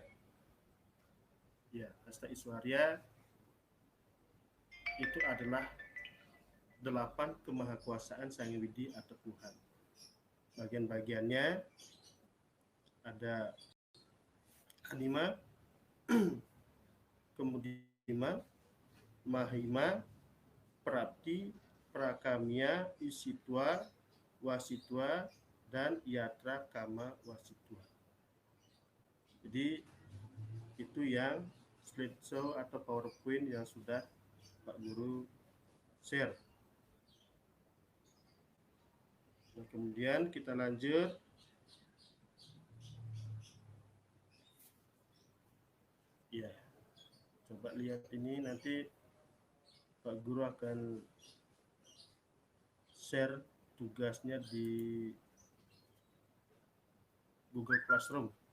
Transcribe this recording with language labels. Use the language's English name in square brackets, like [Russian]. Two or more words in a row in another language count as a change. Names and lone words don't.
[Indonesian] Ya, Asta Iswarya itu adalah 8 kemahakuasaan Sang Hyang Widi atau Tuhan. Bagian-bagiannya ada Anima, kemudian Mahima, Prapti, Prakamya, Isitwa, Wasitwa, dan Yatra Kama Wasitwa. Jadi itu yang slideshow atau PowerPoint yang sudah Pak Guru share. Nah, kemudian kita lanjut. Ya, coba lihat ini, nanti Pak Guru akan share tugasnya di Google Classroom.